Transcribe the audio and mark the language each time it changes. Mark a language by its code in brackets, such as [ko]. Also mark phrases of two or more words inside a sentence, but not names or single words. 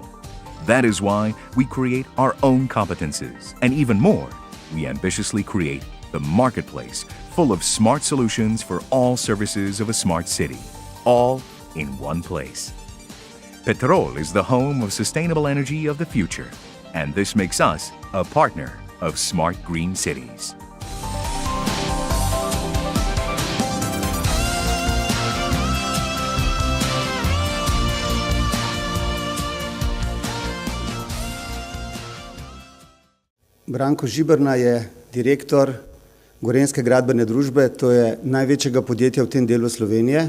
[en] That is why we create our own competences, and even more, we ambitiously create the marketplace full of smart solutions for all services of a smart city, all in one place. Petrol is the home of sustainable energy of the future, and this makes us a partner of smart green cities. [sl] Branko Žiberna je direktor Gorenjske gradbene družbe, to je največjega podjetja v tem delu Slovenije.